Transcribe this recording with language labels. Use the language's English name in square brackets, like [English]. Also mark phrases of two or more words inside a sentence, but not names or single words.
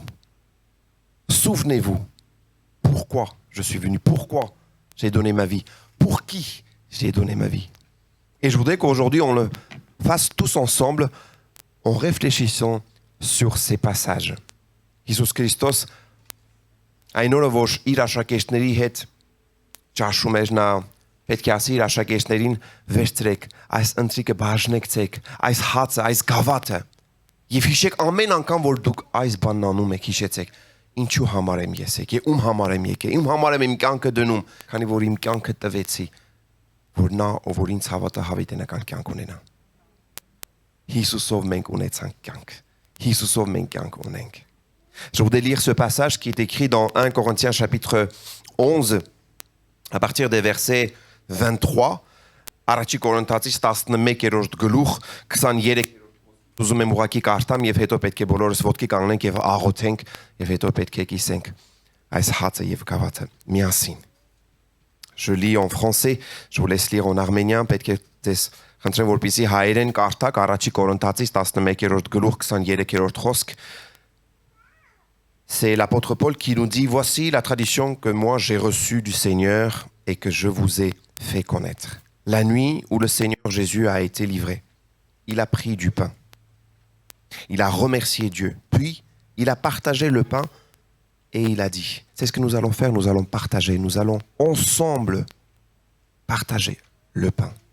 [French] Souvenez-vous. Pourquoi je suis venu? Pourquoi j'ai donné ma vie? Pour qui j'ai donné ma vie? Et je voudrais qu'aujourd'hui, on le fasse tous ensemble en réfléchissant sur ces passages. [Armenian] Jésus Christos, այնօրը որ իր աշակերտների հետ ճաշում էր նա պետք է ասի իր աշակերտներին վերցրեք այս ընթրիկը բաժնեկցեք այս հացը այս գավաթը եւ հիշեք ամեն անգամ որ դուք այս բանն անում եք հիշեցեք ինչու համար եմ ես եկել, ում համար եմ եկել, ում համար եմ իմ կյանքը դնում, քանի որ իմ կյանքը տվեցի, որ նա ով որ ինձ հավատա հավիտենական կյանք ունենա։ Հիսուսով մենք ունեցանք կյանք։ Հիսուսով մենք կյանք ունենք։ [French] Je voudrais lire ce passage qui est écrit dans 1 Corinthiens chapitre 11 à partir des versets 23 [Armenian] Առաջի Կորինթացից 11-րդ գլուխ 23 Ուզում եմ ուղղակի կարդամ եւ հետո պետք է բոլորս ոտքի կանգնենք եւ աղոթենք եւ հետո պետք է կիսենք այս հացը եւ գավաթը միասին. [French] Je lis en français, je vous laisse lire en arménien, [Armenian] պետք է դες խնդրեմ որպեսզի հայերեն կարդակ առաջի Կորինթացից 11-րդ գլուխ 23-րդ խոսք. [French] C'est l'apôtre Paul qui nous dit voici la tradition que moi j'ai reçue du Seigneur et que je vous ai fait connaître. La nuit où le Seigneur Jésus a été livré, il a pris du pain. Il a remercié Dieu, puis il a partagé le pain et il a dit, c'est ce que nous allons faire, nous allons partager, nous allons ensemble partager le pain.